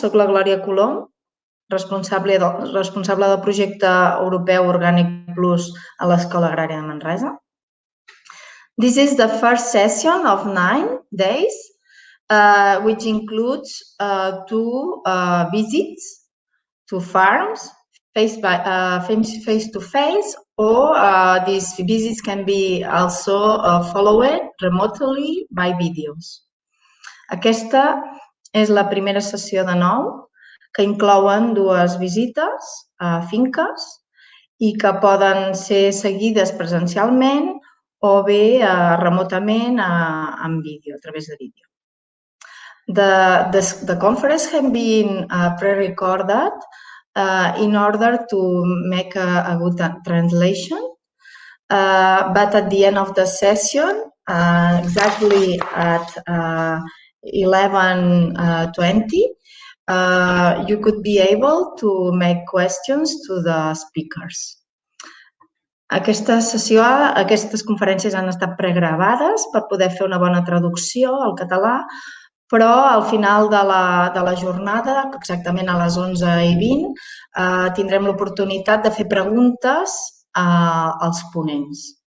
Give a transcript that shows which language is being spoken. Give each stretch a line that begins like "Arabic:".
Catalan: Soc la Glòria Colom, responsable del projecte europeu Organic Plus a l'Escola Agrària de Manresa.
English: This is the first session of 9 days, which includes 2 visits to farms face-to-face, or these visits can be also followed remotely by videos.
Catalan: Aquesta és la primera sessió de 9, que inclouen 2 visites a finques i que poden ser seguides presencialment o bé remotament en vídeo, a través de vídeo.
English: The conference has been pre-recorded in order to make a good translation, but at the end of the session, exactly at 11:20, you could be able to make questions to the speakers.
Catalan: Aquestes conferències han estat pregravades per poder fer una bona traducció al català, però al final de la jornada, exactament a les 11:20, tindrem l'oportunitat de fer preguntes als ponents.